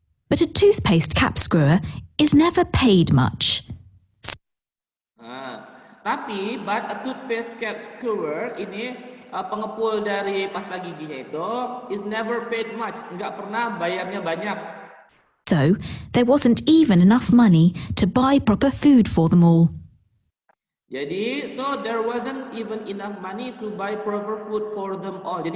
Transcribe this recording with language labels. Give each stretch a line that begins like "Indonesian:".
English: But a toothpaste cap screwer is never paid much. But a toothpaste cap screwer
Indonesian: ini pengepul dari pasta giginya itu
English: is never paid much,
Indonesian: nggak pernah bayarnya banyak.
English: So there wasn't even enough money to buy proper food for them all.
Indonesian: Jadi
English: so there wasn't even enough money to buy proper food for them all.